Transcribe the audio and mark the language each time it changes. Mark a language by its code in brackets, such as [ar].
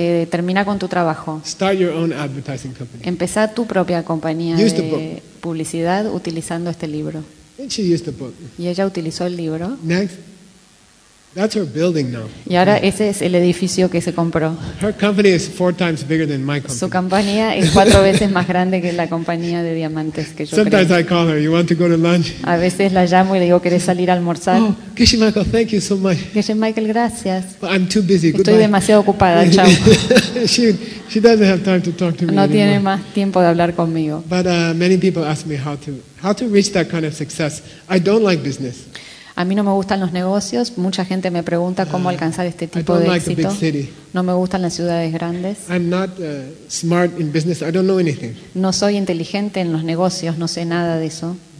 [es] Termina con tu trabajo. [en] Start your own advertising company. [es] Empezá tu propia compañía de publicidad utilizando este libro. [en] And she used the book. [es] Y ella utilizó el libro. [en] Next. That's her building now. [es] Y ahora ese es el edificio que se compró. [en] Her company is 4 times bigger than my company. [es] Su compañía es 4 veces más grande que la compañía de diamantes que yo creo. [en] Sometimes I call her, you want to go to lunch? [es] A veces la llamo y le digo, ¿querés salir a almorzar? [en] Oh, Kishi Michael, thank you so much. [es] Kishi Michael, gracias. [en] But I'm too busy. [es] Estoy demasiado ocupada, chao. [en] She doesn't have time to talk to me. [es] No tiene más tiempo de hablar conmigo. [en] But many people ask me how to reach that kind of success. I don't like business. [es] A mí no me gustan los negocios. Mucha gente me pregunta cómo alcanzar este tipo de éxito. No me gustan las ciudades grandes. No soy inteligente en los negocios, no sé nada de eso.